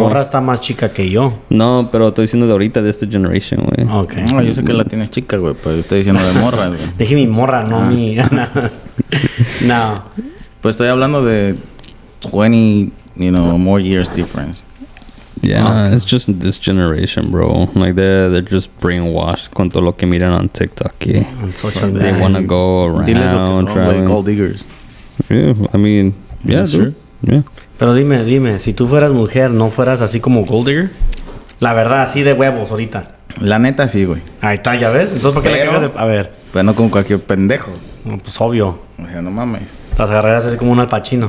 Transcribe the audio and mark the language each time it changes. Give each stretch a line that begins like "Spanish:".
Spanish: morra está más chica que yo. No, pero estoy diciendo de ahorita, de esta generation, güey.
English: Okay.
Spanish: No, yo sé que la tienes chica, güey, pero estoy diciendo de morras, güey. Dije mi morra, no mi... No. Pues estoy hablando de 20,
English: more years difference. Yeah, it's just this generation, bro. Like they're just brainwashed
Spanish: con todo lo que miran
English: on TikTok. Yeah. On social They media. want to go around traveling. Gold diggers. Yeah, I mean, yeah, That's dude. Yeah.
Spanish: Pero dime, si tú fueras mujer, ¿no fueras así como gold digger? La verdad, así de huevos ahorita. La neta sí, güey. Ahí está, ¿ya ves? Entonces, ¿por qué le cagas de... A ver, Pero no con cualquier pendejo. no, pues obvio. O sea, no mames. Las agarreras así como un alpachino.